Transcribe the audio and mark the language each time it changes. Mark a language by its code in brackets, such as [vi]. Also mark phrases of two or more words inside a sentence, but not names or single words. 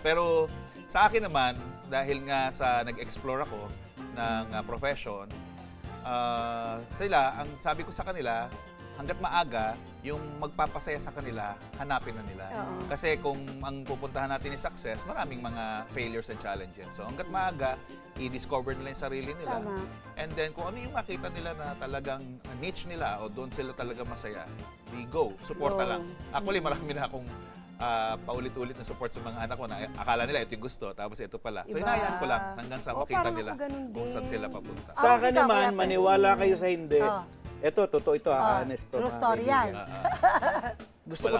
[tl] Pero sa akin naman, dahil nga sa nag-explore ako ng profession, sila, ang sabi ko sa kanila, hanggat maaga, yung magpapasaya sa kanila, hanapin na nila. Oo. Kasi kung ang pupuntahan natin [en] is success, [tl] maraming mga [en] failures and challenges. [tl] So hanggat maaga, i-discover nila yung sarili nila. Tama. [en] And then [tl] kung ano yung makita nila na talagang niche nila o doon sila talaga masaya, [en] we go. [tl] Suporta Go. lang. Actually, marami na akong paulit-ulit na support sa mga anak ko na akala nila ito yung gusto, tapos ito pala. So Iba. hinayaan ko lang hanggang sa Oo, makita parang nila ako ganun kung saan din. sila papunta. Sa akin ikaw, naman, Kuya Ben. maniwala kayo sa hindi. Ito, totoo ito, [en] honest to. [tl] True mga story yan. kaibigan. Gusto ko